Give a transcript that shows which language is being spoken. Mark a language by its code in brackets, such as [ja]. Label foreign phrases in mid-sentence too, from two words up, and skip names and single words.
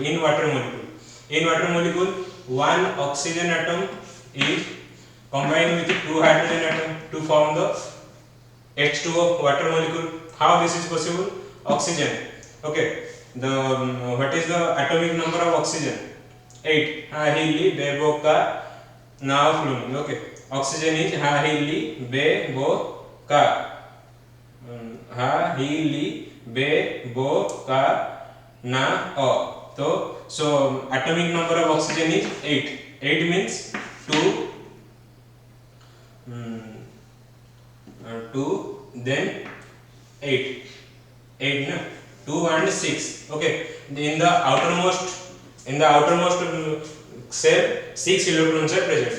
[en] In water molecule, one oxygen atom is combined with two hydrogen atom to form the H2O water molecule. How this is possible? Oxygen. Okay. What is the atomic number of oxygen? 8. Ha hilli be bo ka na flumi. Okay. Oxygen is ha hilli be bo ka. Ha hilli be bo ka na o. So atomic number of oxygen is 8. 8 means 2, 2, then 8, 8 no? 2 and 6. Okay, in the outermost cell 6 electrons are present.